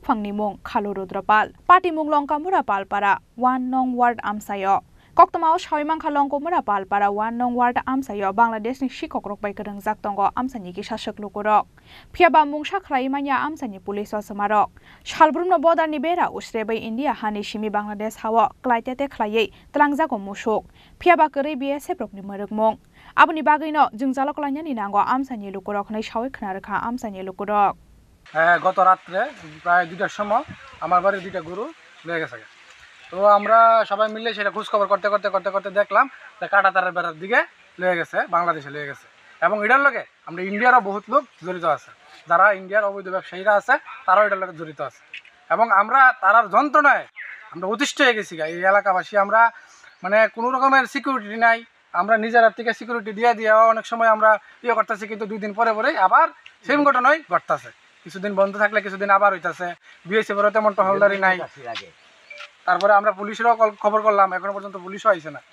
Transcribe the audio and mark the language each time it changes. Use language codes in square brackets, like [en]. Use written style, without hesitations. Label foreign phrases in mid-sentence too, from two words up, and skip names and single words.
[trp] phangni mong khalu rudrapal party munglong kamura palpara 1 nong ward amsayo Koktama Shoimang Kalong Komura Palpara 1 nong ward amsayo Bangladesh ni shikogrok bai kerengjak tongo amsani ki shashak lukurok phiaba mungsa khlaimanya amsani police samarok Shalbrum no bodar ni bera usre bai India hani shimi Bangladesh hawa klaitete khlaiye tlangjago musuk phiaba keri BSF rok ni marukmong abuni bagino jingjalok lainani nango amsani lukurok nei shawai khnarakha amsani lukurok [bn] গত রাতে প্রায় 2টার সময় আমার বাড়ির দুইটা গরু লয়ে গেছে তো আমরা সবাই মিলে সেটা খোঁজ খবর করতে দেখলাম যে কাটাতারের বেড়ার দিকে লয়ে গেছে বাংলাদেশে লয়ে গেছে এবং এটার লগে আমরা ইন্ডিয়ারও বহুত লোক জড়িত আছে যারা ইন্ডিয়ার অবৈধ ব্যবসায়ীরা আছে তারাও এটার লগে জড়িত আছে এবং আমরা তারার যন্ত্রণায় আমরা অতিষ্ঠ হয়ে গেছি এই এলাকাবাসী আমরা মানে কোনো রকমের সিকিউরিটি নাই আমরা নিজের থেকে সিকিউরিটি দিয়ে অনেক সময় আমরা ইয়ে করতেছি কিন্তু 2 দিন পরে আবার সেম ঘটনাই ঘটতেছে কিছুদিন বন্ধ থাকলে কিছুদিন আবার হইতাছে বিএসএফ এর তেমন টহলদারি নাই তারপরে আমরা পুলিশেরও খবর করলাম এখনো পর্যন্ত পুলিশও আইছে না